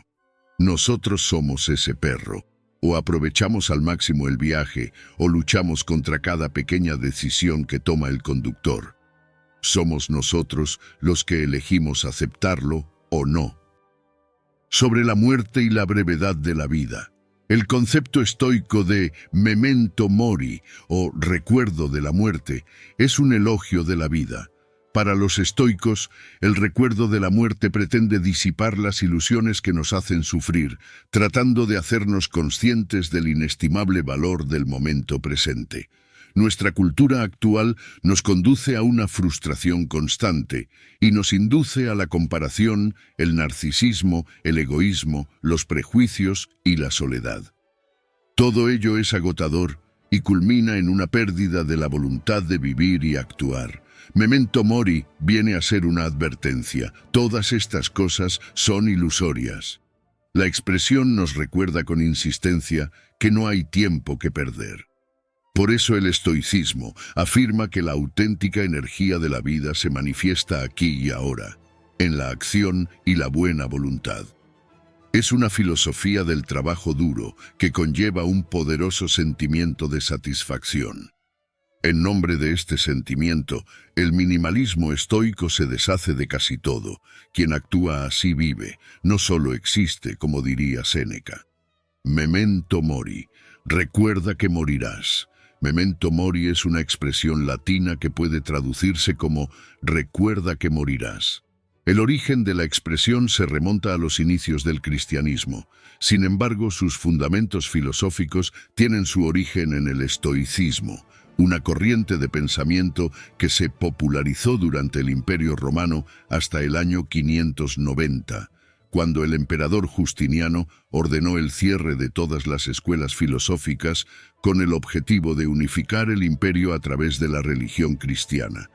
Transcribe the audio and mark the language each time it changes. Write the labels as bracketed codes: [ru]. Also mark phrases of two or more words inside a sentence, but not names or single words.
[es] Nosotros somos ese perro. O aprovechamos al máximo el viaje, o luchamos contra cada pequeña decisión que toma el conductor. Somos nosotros los que elegimos aceptarlo o no. Sobre la muerte y la brevedad de la vida. El concepto estoico de [la] memento mori, [es] o recuerdo de la muerte, es un elogio de la vida. Para los estoicos, el recuerdo de la muerte pretende disipar las ilusiones que nos hacen sufrir, tratando de hacernos conscientes del inestimable valor del momento presente. Nuestra cultura actual nos conduce a una frustración constante y nos induce a la comparación, el narcisismo, el egoísmo, los prejuicios y la soledad. Todo ello es agotador y culmina en una pérdida de la voluntad de vivir y actuar. [la] Memento mori [es] viene a ser una advertencia. Todas estas cosas son ilusorias. La expresión nos recuerda con insistencia que no hay tiempo que perder. Por eso el estoicismo afirma que la auténtica energía de la vida se manifiesta aquí y ahora, en la acción y la buena voluntad. Es una filosofía del trabajo duro que conlleva un poderoso sentimiento de satisfacción. En nombre de este sentimiento, el minimalismo estoico se deshace de casi todo. Quien actúa así vive, no solo existe, como diría Séneca. [la] Memento mori, [es] recuerda que morirás. [la] Memento mori [es] es una expresión latina que puede traducirse como recuerda que morirás. El origen de la expresión se remonta a los inicios del cristianismo. Sin embargo, sus fundamentos filosóficos tienen su origen en el estoicismo, una corriente de pensamiento que se popularizó durante el Imperio Romano hasta el año 590, cuando el emperador Justiniano ordenó el cierre de todas las escuelas filosóficas con el objetivo de unificar el imperio a través de la religión cristiana.